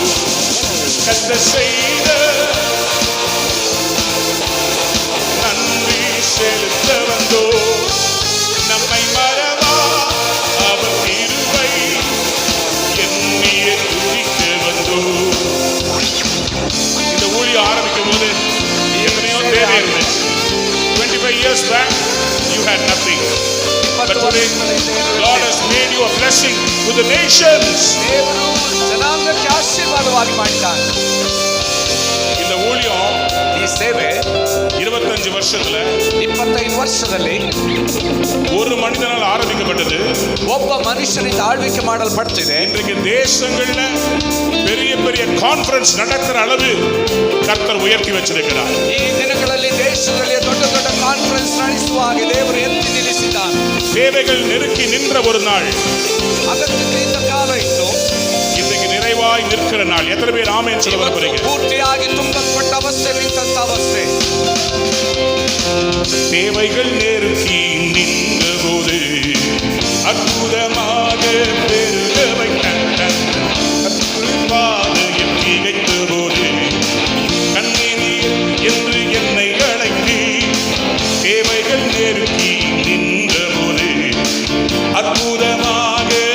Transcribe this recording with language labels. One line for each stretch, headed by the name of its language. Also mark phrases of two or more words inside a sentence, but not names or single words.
Tamil: கர்த்தர் செய்த நன்றி செலுத்த வந்தோம். நம்மை மறவா அவர் கிருபை எண்ணிய துதிக்க வந்தோம். இந்த ஊழியம் ஆரம்பிக்கும் போது எத்தனையோ தேவை இருந்துச்சு.
English: 25 years back you had nothing, but today God has made you a blessing to the nations.
Kannada: ದೇವರು ಜನಾಂಗಕ್ಕೆ ಆಶೀರ್ವಾದವಾಗಿ ಮಾಡಿದ್ದಾನೆ.
Tamil: இந்த ஊழியம்
Kannada: ಈ ಸೇವೆ
Tamil: 25 வருஷத்துல
Kannada: 25 ವರ್ಷದಲ್ಲಿ
Tamil: ஒரு மனிதனால் ஆரம்பிக்கப்பட்டது.
Kannada: ಒಬ್ಬ ಮನುಷ್ಯನಿಂದ ಆಳ್ವಿಕೆ ಮಾಡಲ್ಪಡ್ತಿದೆ.
Tamil: இன்றைக்கு தேசங்கள்ல பெரிய பெரிய கான்ஃபரன்ஸ் நடக்கிற அளவு கர்த்தர் உயர்த்தி வச்சிருக்கிறார்.
Kannada: ಈ ದಿನಗಳಲ್ಲಿ ದೇಶದಲ್ಲಿ ದೊಡ್ಡ ದೊಡ್ಡ ಕಾನ್ಫರೆನ್ಸ್ ನಡೆಸುವ ಹಾಗೆ ದೇವರು ಎತ್ತಿ ನಿಲ್ಲಿಸಿದ್ದಾನೆ.
Tamil: தேவைகள் நெருக்கி நின்ற ஒரு நாள்
Kannada: ಅಗತ್ಯತೆಯಿಂದ ಕಾಲ ಇತ್ತು,
Tamil: இன்றைக்கு நிறைவாய் நிற்கிற நாள். எத்தனை பேர் ஆமென் சொல்ல விரும்புறீங்க?
Kannada: ಪೂರ್ತಿಯಾಗಿ ತುಂಬಲ್ಪಟ್ಟ ಅವಸ್ಥೆ ನಿಂತಂತ ಅವಸ್ಥೆ.
Tamil: தேவைகள் நெருக்கி நின்ற போது அற்புதமாக பெருக வைத்த பாதையில் திகைத்த போது கண்ணீர் என்று என்னை அழைத்து தேவைகள் நெருக்கி நின்ற போது அற்புதமாக